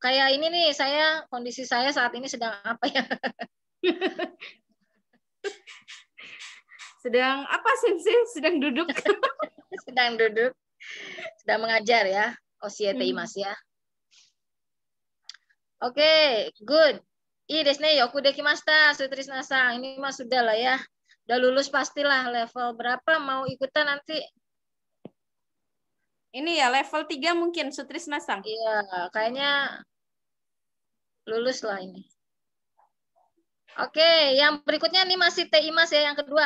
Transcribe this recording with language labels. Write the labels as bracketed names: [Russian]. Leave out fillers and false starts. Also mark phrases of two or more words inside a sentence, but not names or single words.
[Indonesian] Kayak ini nih, kondisi saya saat ini sedang apa ya? Sedang apa, Sensei? Sedang duduk. Sedang duduk. Sedang mengajar ya. Osieteimas ya. Oke, good. [Japanese] ですね、よくできました、Sutrisnaさん. [Indonesian] Ini mah sudah lah ya. Udah lulus pastilah. Level berapa mau ikutan nanti? Ini ya level 3 mungkin, Sutrisna-san. Iya, kayaknya lulus lah ini. Oke, yang berikutnya nih masih teimas ya, yang kedua.